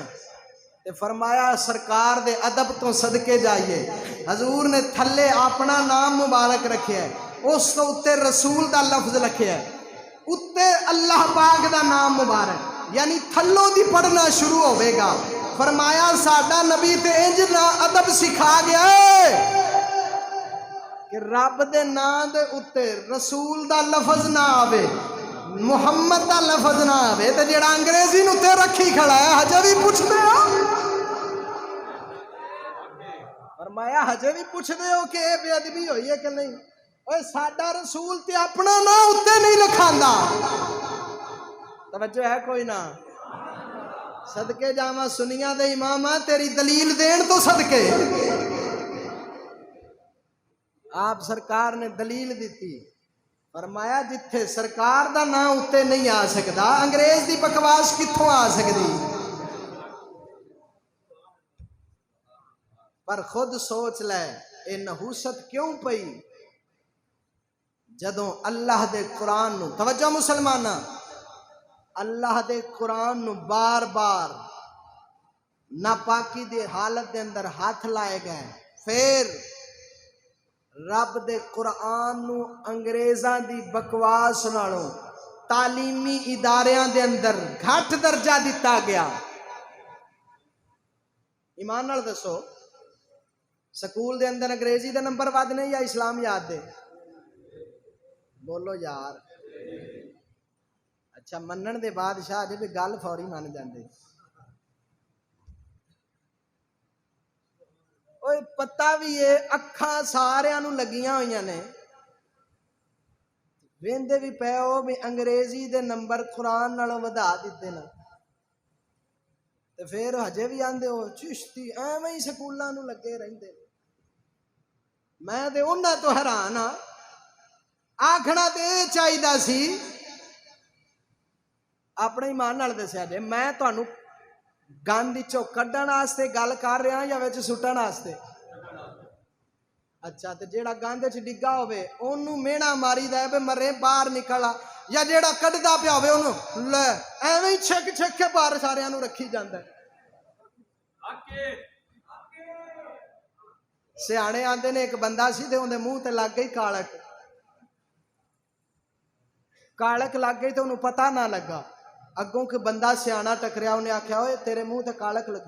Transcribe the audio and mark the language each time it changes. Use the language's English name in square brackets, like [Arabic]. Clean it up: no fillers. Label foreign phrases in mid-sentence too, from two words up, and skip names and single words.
[Punjabi] فرمایا سرکار دے ادب تو صدقے جائیے, حضور نے تھلے اپنا نام مبارک رکھیا ہے, اس تو اتے رسول دا لفظ رکھیا ہے, اتے اللہ پاک دا نام مبارک, یعنی تھلوں دی پڑھنا شروع ہوئے گا. فرمایا ساڈا نبی تے انج نا ادب سکھا گیا ہے کہ رب دے نام دے اتے رسول دا لفظ نہ آوے, محمد دا لفظ نہ آوے, تے جڑا انگریزی نو تے رکھی کھڑا ہے ہجے بھی پوچھ دے ہو. فرمایا ہجے بھی پوچھ دے ہو کہ اے بے ادبی ہوئی ہے کہ نہیں. اوے ساڈا رسول تے اپنا نام اتے نہیں لکھاندا. توجہ ہے کوئی نہ؟ صدقے جاواں سنیاں دے اماماں تیری دلیل دین تو صدقے. آپ سرکار نے دلیل دیتی. فرمایا جتھے سرکار دا نام اتے نہیں آ سکدا انگریز دی بکواس کتھوں آ سکدی. پر خود سوچ لے اے نحوست کیوں پئی جدوں اللہ دے قرآن نو, توجہ مسلمانہ, اللہ دے قرآن نو بار بار ناپاکی دے حالت دے اندر ہاتھ لائے گئے. پھر رب دے قرآن نو انگریزاں دی بکواس نالوں تعلیمی اداریاں دے اندر گھٹ درجہ دیتا گیا. ایمان نال دسو سکول دے اندر انگریزی دے نمبر ود نے یا اسلامیات دے؟ بولو یار. اچھا منن دے بادشاہ جے بھی گل فوری من جاندے. اوے پتہ بھی ہے اکھاں ساریاں نو لگیاں ہوئیاں نے, ویندے بھی پے ہو بھی انگریزی دے نمبر قرآن نالوں ودا دتے نا, تے پھر ہجے بھی آندے ہو چشتی ایویں ہی سکولاں نو لگے رہندے. میں تے انہاں تو حیران ہاں. آکھنا تے اے چاہیدا سی اپنے ایمان نال دسیا جے میں تانوں گند وچوں کڈن واسطے گل کر رہا یا وچ سٹن واسطے. اچھا تے جیڑا گند وچ ڈگا ہوے اونوں مینا ماری دا ہے مرے باہر نکل آ, یا جیڑا کڈدا پیا ہوے اونوں لے ایویں ہی چھک چھک کے باہر ساریاں نوں رکھی جاندا ہے. سیانے آندے نے ایک بندہ سی تے اون دے منہ تے لگ گئی کالک. کالک لگ گئی تے انہوں پتہ نہ لگا. اگوں کہ بندہ سیانا ٹکریا, انہیں آکھیا ہوئے تیرے منہ تے کالک لگی.